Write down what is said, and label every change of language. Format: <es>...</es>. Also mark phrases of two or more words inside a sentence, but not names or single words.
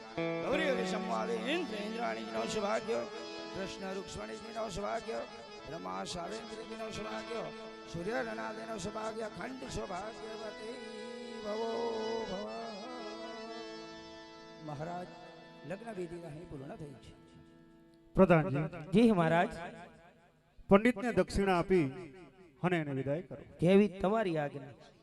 <gu>ગૌરી સંવાદે ઇંદ્ર ઇંદ્રાણી નો સૌભાગ્ય કૃષ્ણ રુક્ષ્મણી નો સૌભાગ્ય બ્રહ્મા સાવેન્દ્ર નો સૌભાગ્ય સૂર્ય રણાદિ નો સૌભાગ્ય ખંડ સૌભાગ્યવતી ભવો ભવ મહારાજ લગ્ન વિધિ અહીં પૂર્ણ થઈ છે પ્રધાનજી જી મહારાજ પંડિતને દક્ષિણા આપી અને એને વિદાય કરો. કેવી તમારી આજ્ઞા.</gu>